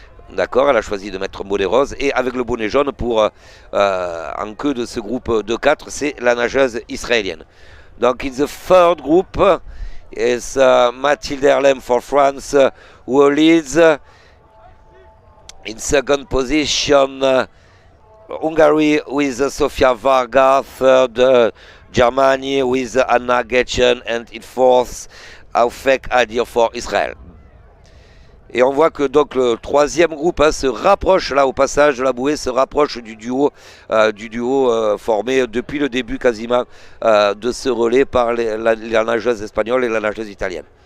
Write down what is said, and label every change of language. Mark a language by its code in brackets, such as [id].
[fr] D'accord, elle a choisi de mettre un bonnet rose et avec le bonnet jaune pour en queue de ce groupe de 4, c'est la nageuse israélienne. [en] Donc in the third group is Mathilde Herlem for France who leads. In second position Hungary with Sofia Varga, third Germany with Anna Getchen and in fourth Aufek Adir for Israël. [fr] Et on voit que donc le troisième groupe se rapproche là au passage de la bouée, se rapproche du duo formé depuis le début quasiment de ce relais par la nageuse espagnole et la nageuse italienne.